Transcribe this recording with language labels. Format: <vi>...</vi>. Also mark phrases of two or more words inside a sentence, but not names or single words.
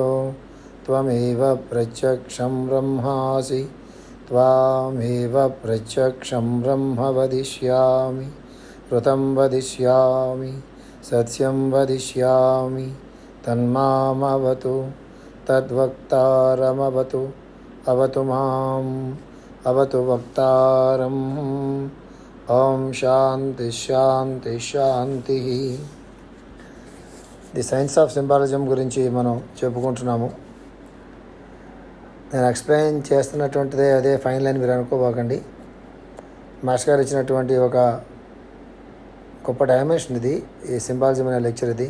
<sa>त्वमेव प्रत्यक्षं ब्रह्मासि त्वामेव प्रत्यक्षं ब्रह्म वदिष्यामि ऋतं वदिष्यामि सत्यं वदिष्यामि तन्मामवतु तद्वक्तारमवतु अवतु माम् अवतु वक्तारम् ओम शांति शांति शांति.</sa> <en>the science of symbolism</en> <te>గురించి మనం చెప్పుకుంటున్నాము. నేను ఎక్స్ప్లెయిన్ చేస్తున్నటువంటిదే అదే ఫైనల్ అని మీరు అనుకోబోకండి. మాస్టర్ గారు ఇచ్చినటువంటి ఒక గొప్ప డైమెన్షన్ ఇది, ఈ సింబాలిజం అనే లెక్చర్ ఇది.</te>